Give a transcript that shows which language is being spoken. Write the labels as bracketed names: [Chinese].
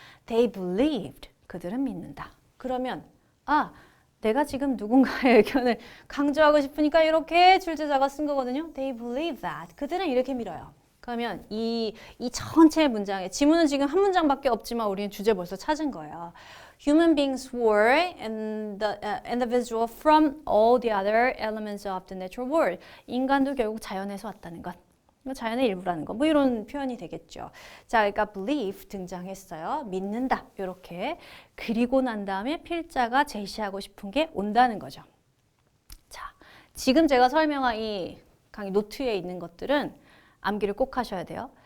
[English] They believed. [Korean] 그들은 믿는다. 그러면 내가 지금 누군가의 의견을 강조하고 싶으니까 이렇게 출제자가 쓴 거거든요. [English] They believe that. [Korean] 그들은 이렇게 믿어요. 그러면 이 전체 문장에 지문은 지금 한 문장밖에 없지만 우리는 주제 벌써 찾은 거예요. [English] Human beings were individual from all the other elements of the natural world. [Korean] 인간도 결국 자연에서 왔다는 것. 자연의 일부라는 거. 뭐 이런 표현이 되겠죠. 자, 그러니까 believe 등장했어요. 믿는다. 이렇게. 그리고 난 다음에 필자가 제시하고 싶은 게 온다는 거죠. 자, 지금 제가 설명한 이 강의 노트에 있는 것들은 암기를 꼭 하셔야 돼요.